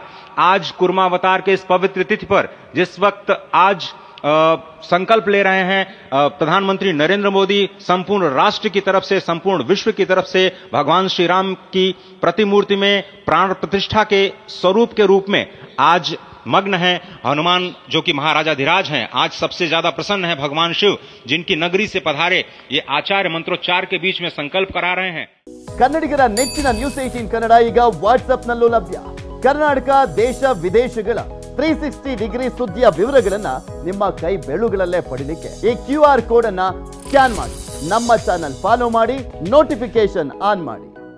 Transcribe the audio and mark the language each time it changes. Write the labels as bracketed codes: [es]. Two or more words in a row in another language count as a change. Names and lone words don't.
[hi] आज कूर्मावतार के इस पवित्र तिथि पर, जिस वक्त आज संकल्प ले रहे हैं प्रधानमंत्री नरेंद्र मोदी, संपूर्ण राष्ट्र की तरफ से, संपूर्ण विश्व की तरफ से भगवान श्री राम की प्रतिमूर्ति में प्राण प्रतिष्ठा के स्वरूप के रूप में आज मग्न है। हनुमान जो कि महाराजाधिराज हैं, आज सबसे ज्यादा प्रसन्न है भगवान शिव, जिनकी नगरी से पधारे ये आचार्य मंत्रोच्चार के बीच में संकल्प करा रहे हैं। [kn] ಕನ್ನಡಿಗರ ನೆಚ್ಚಿನ ನ್ಯೂಸ್ 18 ಕನ್ನಡ ಈಗ ವಾಟ್ಸ್ಆಪ್ನಲ್ಲೂ ಲಭ್ಯ. ಕರ್ನಾಟಕ ದೇಶ ವಿದೇಶಗಳ 360 ಡಿಗ್ರಿ ಸುದ್ದಿಯ ವಿವರಗಳನ್ನ ನಿಮ್ಮ ಕೈ ಬೆರಳುಗಳಲ್ಲೇ ಪಡಿಲಿಕ್ಕೆ ಈ [en] QR code [kn] ಅನ್ನ ಸ್ಕ್ಯಾನ್ ಮಾಡಿ ನಮ್ಮ [en] channel follow [kn] ಮಾಡಿ, [en] notification on [kn] ಮಾಡಿ.